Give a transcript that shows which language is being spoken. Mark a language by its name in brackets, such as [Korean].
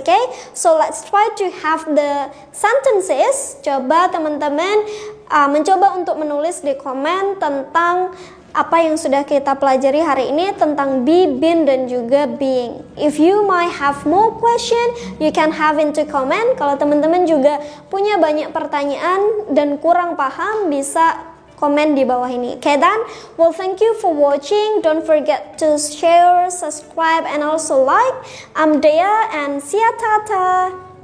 [English] Okay, so let's try to have the sentences. [Indonesian] Coba teman-teman mencoba untuk menulis di komen tentang apa yang sudah kita pelajari hari ini tentang be, been, dan juga being. [English] If you might have more question, you can have into comment. [Indonesian] Kalau teman-teman juga punya banyak pertanyaan dan kurang paham, bisa komen di bawah ini. [English] Okay then, well thank you for watching. Don't forget to share, subscribe, and also like. I'm Dea, and see ya, tata.